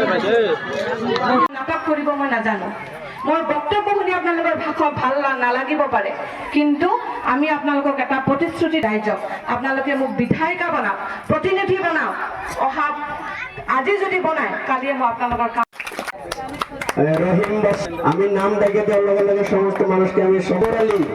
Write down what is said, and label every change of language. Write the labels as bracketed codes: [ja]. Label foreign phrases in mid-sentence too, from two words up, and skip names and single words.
[as] নাটক কৰিব মই নাজানো। মোৰ বক্তব্য শুনি আপোনালোকৰ ভাষা ভাল নালাগিব পাৰে, কিন্তু আমি আপোনালোকক এটা প্ৰতিশ্ৰুতি ৰাইজক, আপোনালোকে মোক বিধায়িকা বনাওক, প্ৰতিনিধি বনাওক। আজি যদি বনায়, কালিয়ে মই আপোনালোকৰ কাম। [bn] রহিম বাদশা, আমি নাম ডেকে দেওয়ার লগে লগে সমস্ত মানুষকে আমি সবর আলী,